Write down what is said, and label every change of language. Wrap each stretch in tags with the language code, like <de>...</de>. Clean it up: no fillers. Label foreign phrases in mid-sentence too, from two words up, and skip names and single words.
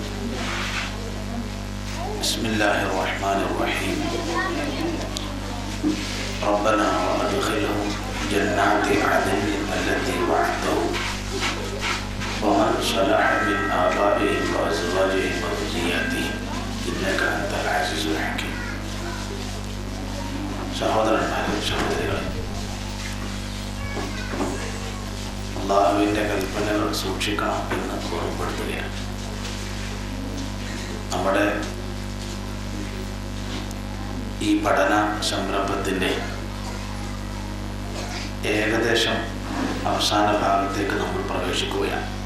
<ar>بسم الله الرحمن الرحيم. ربنا وأدخلهم جنات عدن التي وعدتهم ومن صلح من آبائهم وأزواجهم وذرياتهم إنك أنت العزيز الحكيم.</ar> <ml>സഹോദരന്മാരും സഹോദരികളെ, അള്ളാഹുവിൻ്റെ കൽപ്പനകൾ സൂക്ഷിക്കണം എന്ന് ഓർമ്മപ്പെടുത്തുകയാണ്. നമ്മുടെ ഈ പഠന സംരംഭത്തിൻ്റെ ഏകദേശം അവസാന ഭാഗത്തേക്ക് നമ്മൾ പ്രവേശിക്കുകയാണ്.</ml>